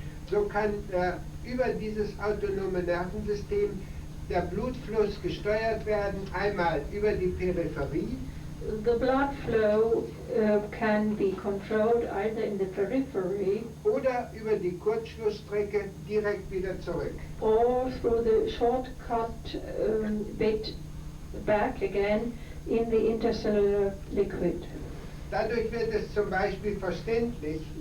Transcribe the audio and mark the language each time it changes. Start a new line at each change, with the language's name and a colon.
German: so kann über dieses autonome Nervensystem der Blutfluss gesteuert werden, einmal über die Peripherie,
English: the blood flow can be controlled either in the periphery
German: oder über die Kurzschlussstrecke direkt wieder zurück.
English: or through the shortcut bit back again in the intercellular liquid.
German: Dadurch wird es zum Beispiel verständlich,